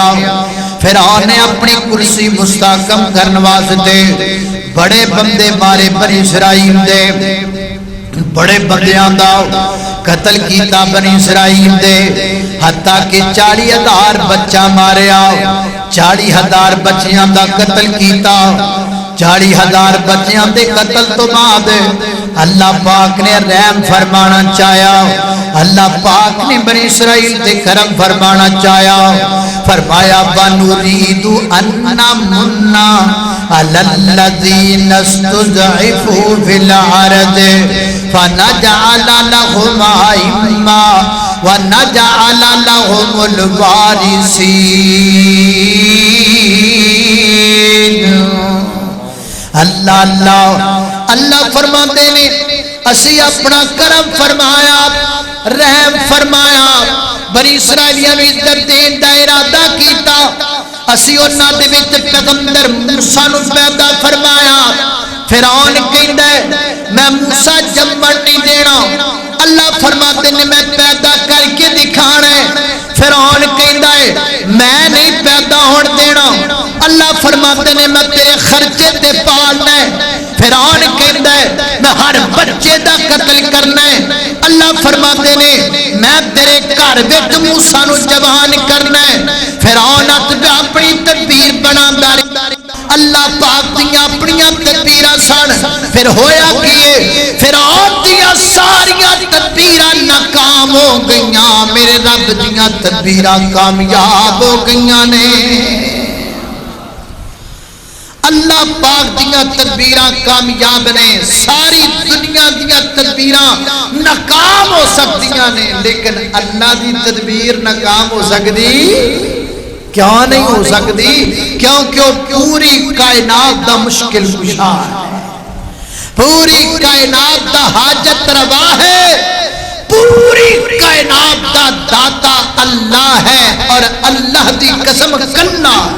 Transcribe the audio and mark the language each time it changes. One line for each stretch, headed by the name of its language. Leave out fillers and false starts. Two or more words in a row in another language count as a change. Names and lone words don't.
Punjabi: فرعون نے اپنی کرسی مستحکم کرن واسطے بڑے بندے مارے، بنی اسرائیل دے بڑے بندیاں دا قتل کیتا بنی اسرائیل دے، حتیٰ کہ 40,000 بچہ ماریا، 40,000 بچیاں دا قتل کیتا۔ 40,000 بچیاں دے قتل تو بعد اللہ پاک نے رحم فرمانا چاہیا، اللہ پاک نے بنی اسرائیل دے کرم فرمانا چاہیا۔
Arabic: فرمایا وَنُرِيدُ أَن نَّمُنَّ عَلَى الَّذِينَ اسْتُضْعِفُوا فِي الْأَرْضِ فَنَجْعَلَ لَهُمْ أَئِمَّةً وَنَجْعَلَ لَهُمُ الْوَارِثِينَ۔
Punjabi: اللہ اللہ اللہ فرماتے نے اسی اپنا کرم فرمایا رحم فرمایا بنی اسرائیلیاں نوں عزت دین دا ارادہ کیتا اسی انہاں دے وچ پیغمبر موسیٰ نوں پیدا فرمایا فرعون کہندا ہے میں موسیٰ جمن نہیں دینا اللہ فرماتے نے میں پیدا کر کے دکھانا ہے فرعون کہندا ہے میں نہیں پیدا ہون دینا اللہ فرماتے نے میں تیرے خرچے تے پالنا ہے فرعون کہندا ہے میں ہر بچے دا قتل کرنا ہے اللہ فرماتے نے میں تیرے گھر وچ موسیٰ نوں جوان کرنا ہے فرعون اپنی تدبیر بناندا اللہ پاک دیاں اپنیاں تدبیراں سن پھر ہویا کیے فرعون دیاں ساریاں تدبیراں ناکام ہو گئیاں میرے رب دیاں تدبیراں کامیاب ہو گئیاں نے اللہ پاک دیاں تدبیراں کامیاب نے ساری دنیا دیاں تدبیراں ناکام ہو سکتیاں نے لیکن اللہ دی تدبیر ناکام ہو سکتی کیا نہیں ہو سکتی کیونکہ وہ پوری کائنات دا مشکل کشا ہے پوری کائنات دا حاجت روا ہے پوری کائنات دا داتا اللہ ہے اور اللہ دی قسم کنا